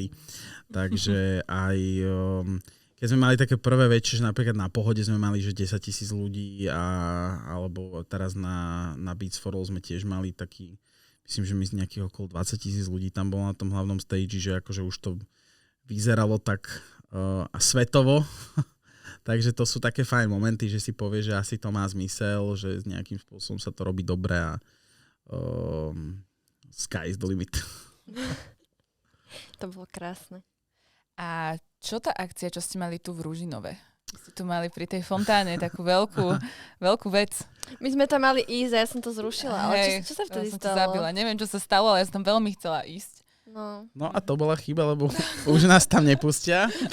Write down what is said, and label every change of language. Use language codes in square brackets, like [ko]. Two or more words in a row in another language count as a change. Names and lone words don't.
[sk] Takže aj keď sme mali také prvé väčšie, že napríklad na Pohode sme mali, že 10 000 ľudí alebo teraz na Beats for All sme tiež mali taký, myslím, že my z nejakých okolo 20 000 ľudí tam bolo na tom hlavnom stage, že akože už to vyzeralo tak a svetovo. Takže to sú také fajn momenty, že si povie, že asi to má zmysel, že nejakým spôsobom sa to robí dobre a [en] sky is the limit. [sk] To bolo krásne. A čo tá akcia, čo ste mali tu v Ružinove? Ste tu mali pri tej fontáne takú veľkú vec. My sme tam mali ísť a ja som to zrušila, ale čo sa vtedy stalo? Zabila. Neviem, čo sa stalo, ale ja som tam veľmi chcela ísť. No a to bola chyba, lebo už nás tam nepustia.